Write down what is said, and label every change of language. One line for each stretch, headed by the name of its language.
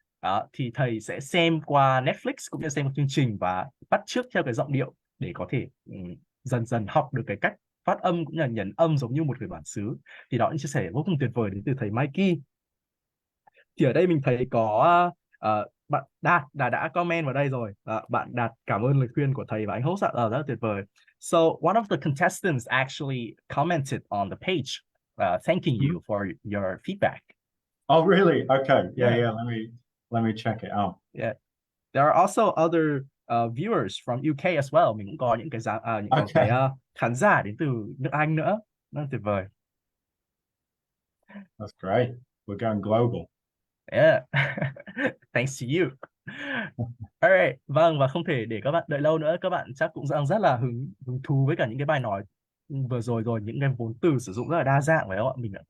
Vietnamese: Đó, thì thầy sẽ xem qua Netflix cũng như xem một chương trình và bắt chước theo cái giọng điệu để có thể dần dần học được cái cách phát âm cũng như là nhấn âm giống như một người bản xứ. Thì đó những chia sẻ vô cùng tuyệt vời đến từ thầy Mikey. Thì ở đây mình thấy có bạn Đạt đã comment vào đây rồi. Bạn Đạt cảm ơn lời khuyên của thầy và anh host rất là tuyệt vời.
English: So one of the contestants actually commented on the page, thanking you for your feedback. Oh, really? Okay. Yeah. Yeah. Let me check it out. Yeah. There are also other viewers from UK as well.
Vietnamese: Mình cũng có những cái khán giả đến từ nước Anh nữa. Rất là tuyệt vời.
English: That's great. We're going global. Yeah. Thanks to you.
Vietnamese: Alright, vâng, và không thể để các bạn đợi lâu nữa, các bạn chắc cũng đang rất là hứng thú với cả những cái bài nói vừa rồi những cái vốn từ sử dụng rất là đa dạng phải không ạ?